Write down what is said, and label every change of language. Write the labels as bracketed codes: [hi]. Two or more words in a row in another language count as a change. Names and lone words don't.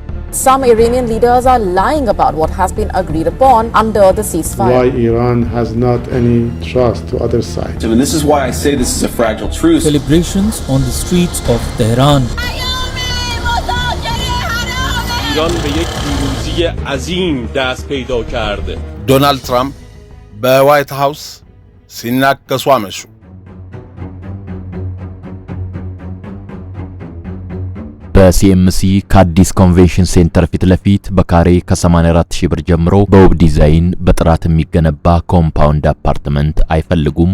[en] Some Iranian leaders are lying about what has been agreed upon under the ceasefire. Why Iran has not any trust to other side. And this is why I say this is a fragile truce. Celebrations on the streets of Tehran. [fa] ایران به یک پیروزی عظیم دست پیدا کرده. دونالد ترامپ به وایت هاوس [am] ሲናከሱ አመሹ። በሲኤምሲ ከአዲስ ኮንቬንሽን ሴንተር ፊት ለፊት በካሬ ከ84000 ብር ጀምሮ በውብ ዲዛይን በጥራት የሚገነባ ኮምፓውንድ አፓርትመንት አይፈልጉም?